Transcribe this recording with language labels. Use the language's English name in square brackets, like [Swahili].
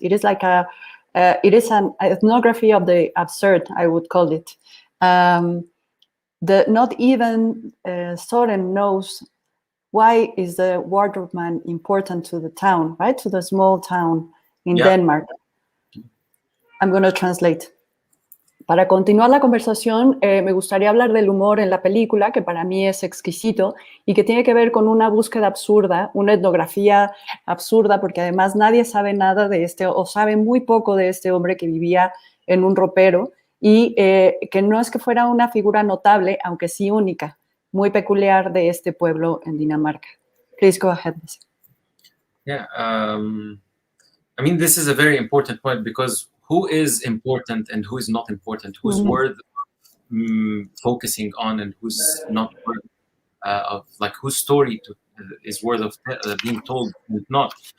[English] It is like it is an ethnography of the absurd, I would call it. Not even Soren knows why is the wardrobe man important to the town, right? To the small town in Denmark. I'm going to translate. [Spanish] Para continuar la conversación, me gustaría hablar del humor en la película, que para mí es exquisito y que tiene que ver con una búsqueda absurda, una etnografía absurda, porque además nadie sabe nada de o sabe muy poco de este hombre que vivía en un ropero y que no es que fuera una figura notable, aunque sí única, muy peculiar de este pueblo en Dinamarca. [English] Please go ahead. Yeah, I mean, this is a very important point because who is important and who is not important, who's worth focusing on and who's not worth of, like, whose story is worth of being told and not.